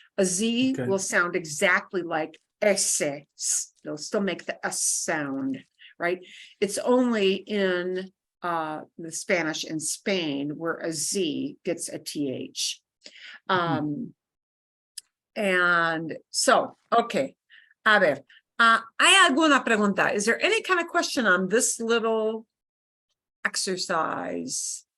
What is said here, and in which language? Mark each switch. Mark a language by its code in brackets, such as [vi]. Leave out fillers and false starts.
[en] A Z will sound exactly like ese. They'll still make the S sound, right? It's only in the Spanish in Spain where a Z gets a TH. And so, okay. [es] A ver, ¿hay alguna pregunta? [en] Is there any kind of question on this little exercise?